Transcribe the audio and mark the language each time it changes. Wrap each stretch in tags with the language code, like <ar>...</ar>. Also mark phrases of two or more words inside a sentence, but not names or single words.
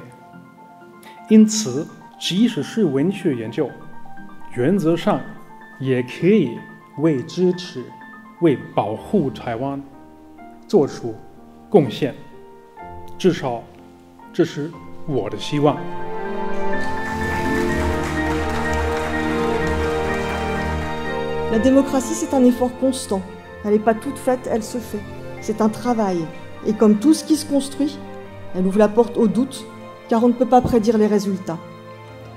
<zh>因此，即使是文学研究，原则上也可以为支持、为保护台湾做出贡献。至少，这是我的希望。</zh> <fr>La démocratie, c'est un effort constant. Elle n'est pas toute faite, elle se fait. C'est un travail. Et comme tout ce qui se construit, elle ouvre la porte au doute, car on ne peut pas prédire les résultats.</fr>